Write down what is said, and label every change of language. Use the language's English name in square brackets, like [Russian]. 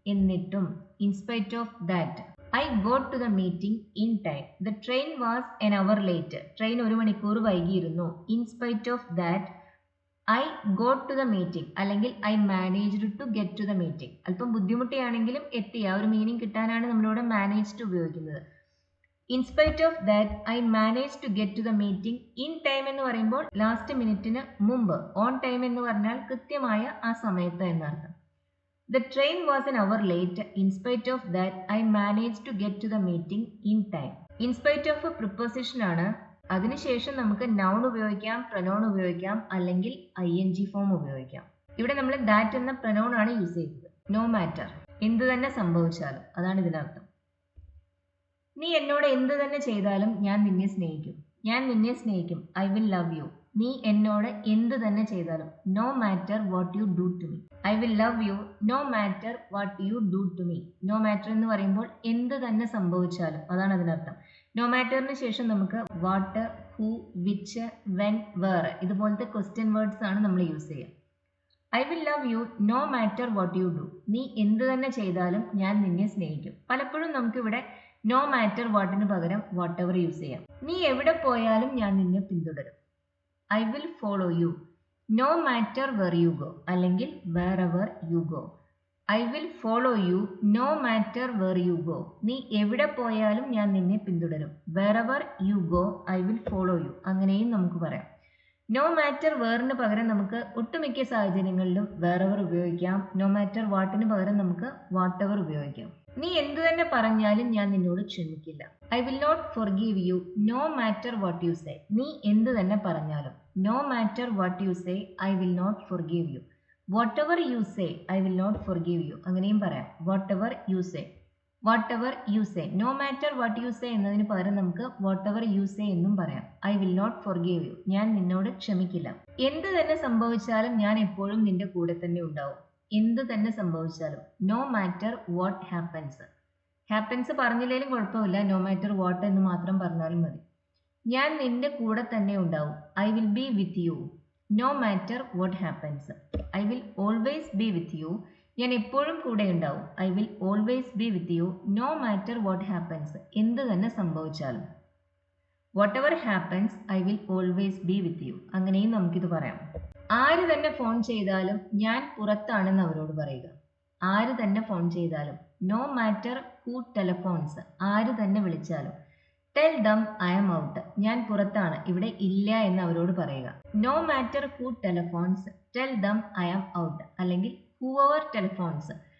[Malayalam] എന്നിട്ടും, [English] In spite of that, I got to the meeting in time. The train was an hour late. [Malayalam] Train 1 മണിക്കൂർ വൈകിയിരുന്നു. [English] In spite of that, I got to the meeting, [Malayalam] അല്ലെങ്കിൽ [English] I managed to get to the meeting. [Malayalam] അല്പം ബുദ്ധിമുട്ടിയാണെങ്കിലും എത്തി. ആ ഒരു meaning കിട്ടാനാണ് നമ്മളിവിടെ managed ഉപയോഗിക്കുന്നത്. [English] In spite of that, I managed to get to the meeting in time [Malayalam] എന്ന് പറയുമ്പോൾ ലാസ്റ്റ് മിനിറ്റിന് മുമ്പ്. ഓൺ ടൈം എന്ന് പറഞ്ഞാൽ കൃത്യമായ ആ സമയത്ത് എന്നർത്ഥം. [English] The train was an hour late. In spite of that, I managed to get to the meeting in time. In spite of a preposition ആണ്. [Malayalam] അതിനുശേഷം നമുക്ക് noun ഉപയോഗിക്കാം, pronoun ഉപയോഗിക്കാം, അല്ലെങ്കിൽ ing ഫോം ഉപയോഗിക്കാം. ഇവിടെ നമ്മൾ that എന്ന pronoun ആണ് യൂസ് ചെയ്തത്. No matter, എന്ത് തന്നെ സംഭവിച്ചാലും, അതാണ് ഇതിനർത്ഥം. നീ എന്നോട് എന്ത് തന്നെ ചെയ്താലും ഞാൻ നിന്നെ സ്നേഹിക്കും. ഞാൻ നിന്നെ സ്നേഹിക്കും. [English] I will love you. [Malayalam] നീ എന്നോട് എന്ത് തന്നെ ചെയ്താലും. [English] No matter what you do to me. I will love you no matter what you do to me. [Malayalam] No matter എന്ന് പറയുമ്പോൾ എന്ത് തന്നെ സംഭവിച്ചാലും, അതാണ് അതിനർത്ഥം. No matterന് ശേഷം നമുക്ക് what, who, which, when, where ഇതുപോലത്തെ ക്വസ്റ്റ്യൻ വേർഡ്സ് ആണ് നമ്മൾ യൂസ് ചെയ്യുക. [English] I will love you no matter what you do. [Malayalam] നീ എന്ത് തന്നെ ചെയ്താലും ഞാൻ നിന്നെ സ്നേഹിക്കും. പലപ്പോഴും നമുക്കിവിടെ no matter whatന് പകരം whatever യൂസ് ചെയ്യാം. നീ എവിടെ പോയാലും ഞാൻ നിന്നെ പിന്തുടരും. [English] I will follow you no matter where you go, [Malayalam] അല്ലെങ്കിൽ [English] wherever you go. I will follow you no matter where you go. [Malayalam] നീ എവിടെ പോയാലും ഞാൻ നിന്നെ പിന്തുടരും. [English] Wherever you go, I will follow you. [Malayalam] അങ്ങനെയും നമുക്ക് പറയാം. No matter whereന് പകരം നമുക്ക് ഒട്ടുമിക്ക സാഹചര്യങ്ങളിലും wherever ഉപയോഗിക്കാം. No matter whatന് പകരം നമുക്ക് whatever ഉപയോഗിക്കാം. നീ എന്തു തന്നെ പറഞ്ഞാലും ഞാൻ നിന്നോട് ക്ഷമിക്കില്ല. [English] I will not forgive you no matter what you say. [Malayalam] നീ എന്തു തന്നെ പറഞ്ഞാലും. [English] No matter what you say, I will not forgive you. Whatever you say, I will not forgive you. [Malayalam] അങ്ങനെയും പറയാം. [English] Whatever you say. Whatever you say. No matter what you say [Malayalam] എന്നതിന് പകരം നമുക്ക് [English] whatever you say [Malayalam] എന്നും പറയാം. [English] I will not forgive you. [Malayalam] ഞാൻ നിന്നോട് ക്ഷമിക്കില്ല. എന്ത് തന്നെ സംഭവിച്ചാലും ഞാൻ എപ്പോഴും നിന്റെ കൂടെ തന്നെ ഉണ്ടാവും. എന്ത് തന്നെ സംഭവിച്ചാലും. [English] No matter what happens. [Malayalam] happens പറഞ്ഞില്ലെങ്കിലും കുഴപ്പമില്ല. No matter what എന്ന് മാത്രം പറഞ്ഞാലും മതി. ഞാൻ നിന്റെ കൂടെ തന്നെ ഉണ്ടാവും. [English] I will be with you no matter what happens. I will always be with you. [Malayalam] ഞാൻ എപ്പോഴും കൂടെ ഉണ്ടാവും. [English] I will always be with you no matter what happens. [Malayalam] എന്ത് തന്നെ സംഭവിച്ചാലും. [English] Whatever happens, I will always be with you. [Malayalam] അങ്ങനെയും നമുക്കിത് പറയാം. ആര് തന്നെ ഫോൺ ചെയ്താലും ഞാൻ പുറത്താണെന്ന് അവരോട് പറയുക. ആര് തന്നെ ഫോൺ ചെയ്താലും, [English] no matter who telephones, [Malayalam] ആര് തന്നെ വിളിച്ചാലും. [English] tell them I am out, [Malayalam] ഞാൻ പുറത്താണ്, ഇവിടെ ഇല്ല എന്ന് അവരോട് പറയുക. [English] no matter who telephones tell them I am out, [Malayalam] അല്ലെങ്കിൽ [English] Whoever telephones.